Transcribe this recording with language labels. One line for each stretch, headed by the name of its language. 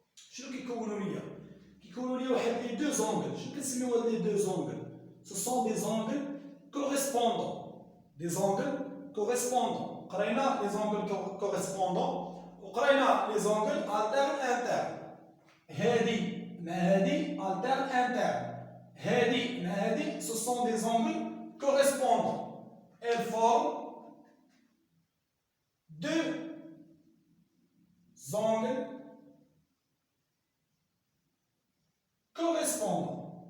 Arabic: شنو كيكونوا ليا؟ كيكونوا ليا واحد
French: les deux angles.
Arabic: شنو كنسميو هاد
French: les deux angles؟ Ce sont des angles correspondants. Des angles correspondants. قرينا les angles correspondants وقرينا les angles alternes.
Arabic: هذه مع هذه
French: alterne interne.
Arabic: هذه مع هذه
French: ce sont des angles correspondants. Elles forment deux angles correspondants.